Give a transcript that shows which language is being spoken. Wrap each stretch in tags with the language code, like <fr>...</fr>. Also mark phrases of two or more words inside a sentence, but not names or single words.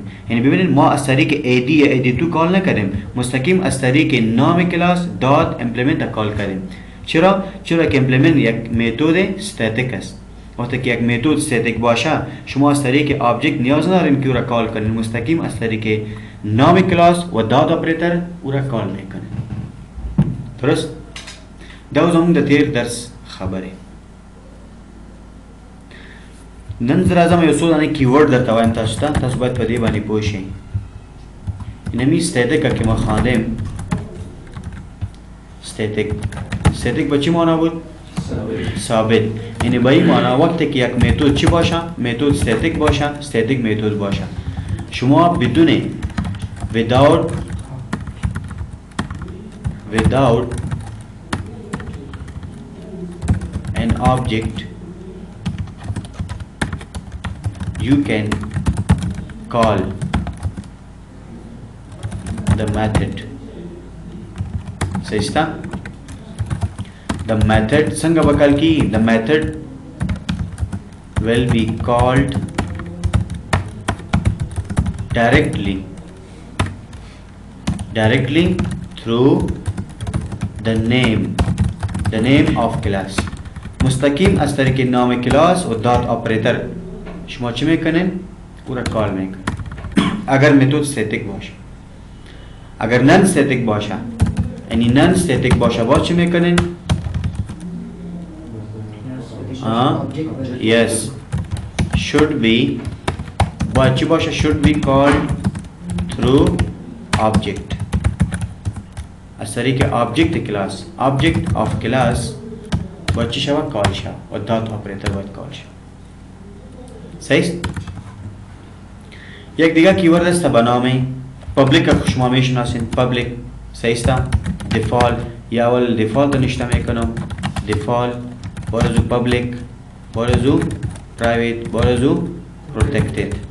<fa>یعنی ببینید ما از طریق اد یا اد2 کال نکردیم، مستقیم از طریق نام کلاس دات امپلیمنت کال کردیم. چرا که امپلیمنت یک</fa> <en>method static</en> <fa>است. وقتی که یک</fa> <en>method static</en> <fa>باشه شما از طریق ابجکت نیاز ندارین که او را کال کنین، مستقیم از طریق نام کلاس و</fa> <en>dot operator</en> <fa>او را کال میکنین.</fa> <ps>درست؟ دا زمون د تیر درس خبره. نن زرازم یو څو دانه کیورډ درته وایم تاسو ته، تاسو باید په دې باندې پوه شئ.</ps> <fa>اینمی استاتیک که ما خواندیم استاتیک به چی معنا بود؟ ثابت. یعنی به این معنا وقتی که یک متد چی باشه؟</fa> <en>method static</en> <fa>باشه،</fa> <en>static method</en> <fa>باشه. شما بدون</fa> <en>without an object you can call the method.</en> <fa>صحیح است؟</fa> <en>the method</en> <ps>څنګه وکړل کی؟</ps> <en>the method will be called directly through the name of class.</en> <fa>مستقیم از طریق نام کلاس و</fa> <en>dot operator</en> <fa>شما چی میکنین؟ او را کال میکنین. اگر</fa> <en>method static</en> <fa>باشه. اگر</fa> <en>non static</en> <fa>باشه یعنی</fa> <en>non static</en> <fa>باشه باز چی میکنین؟</fa> <en>yes should be</en> <fa>باید چی باشه؟</fa> <en>should be called through object.</en> <fa>از طریق object کلاس</fa> <en>object of class</en> <fa>باید چی شود؟ کال شود و</fa> <en>dot operator</en> <fa>باید کال شود. صحیح است؟ یک دیگه کیورد است به نام پابلیک که شما میشناسین. پابلیک صحیح است؟ دیفالت یا اول دیفالت نشته میکنم. دیفالت بارزو پابلیک بارزو پرایویت بارزو پروتکتد.</fa>